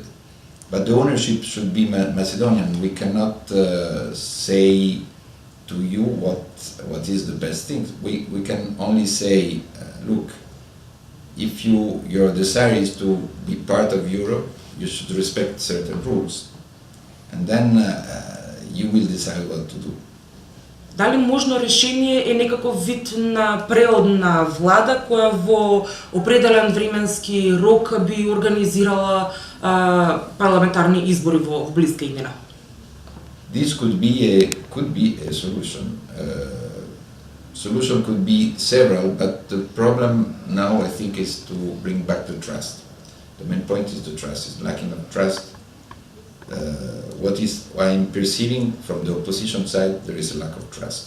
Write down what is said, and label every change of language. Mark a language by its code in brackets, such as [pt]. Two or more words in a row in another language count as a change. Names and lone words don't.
[en] But the ownership should be Macedonian. We cannot say to you what is the best thing. We can only say, look, if your desire is to be part of Europe, you should respect certain rules, and then you will decide what to do. [mk] Дали можно решение е некаков вид на преодна влада која во определен временски рок би организирала парламентарни избори во близка иднина? [en] This could be a solution. Solution could be several, but the problem now I think is to bring back the trust. The main point is the trust, is lacking of trust. What I'm perceiving from the opposition side, there is a lack of trust.